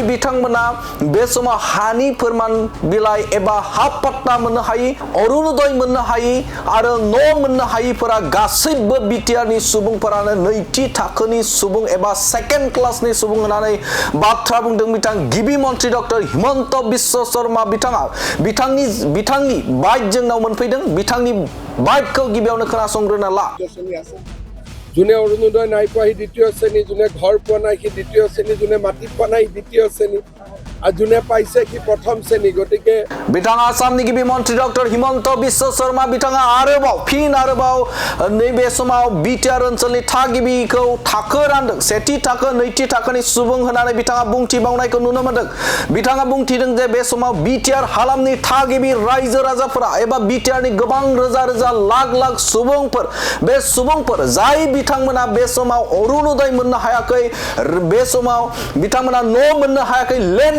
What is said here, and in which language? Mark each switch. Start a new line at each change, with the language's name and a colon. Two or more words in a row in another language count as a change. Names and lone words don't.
Bodo: बिथांमोना बे समाव हानि फोरमान बिलाइ एबा हा पाट्टा मोननो हायि अरुणोदय मोननो हायि आरो न' मोननो हायिफोरा गासैबो बिटिआरनि सुबुंफोरानो नैथि थाखोनि सुबुं एबा सेकेन्ड क्लासनि सुबुं होननानै बाथ्रा बुंदों बिथां गिबि मन्त्रि डक्टर हिमन्त बिश्व शर्मा बिथाङा बिथांनि बाइट जोंनाव मोनफैदों बिथांनि बाइटखौ गिबियावनो खोनासंग्रोना ला
Assamese: যোনে অৰুণোদয় নাই পোৱা সি দ্বিতীয় শ্ৰেণী যোনে ঘৰ পোৱা নাই সি দ্বিতীয় শ্ৰেণী যোনে মাটি পোৱা নাই দ্বিতীয় শ্ৰেণী আৰু যোনে পাইছে সি প্ৰথম শ্ৰেণী গতিকে
Bodo: बिथां आसामनि गिबि मन्त्रि डक्टर हिमन्त बिश्व शर्मा बिथाङा आरोबाव नैबे समाव बिटिआर ओनसोलनि थागिबिखौ थाखो रानदों सेथि थाखो नैथि थाखोनि सुबुं होननानै बिथाङा बुंथिबावनायखौ नुनो मोनदों बिथाङा बुंथिदों जे बे समाव बिटिआर हालामनि थागिबि रायजो राजाफोरा एबा बिटिआरनि गोबां रोजा रोजा लाख सुबुंफोर बे सुबुंफोर जाय बिथांमोना बे समाव अरुणोदय मोननो हायाखै बे समाव बिथांमोना न' मोननो हायाखै लेन्ड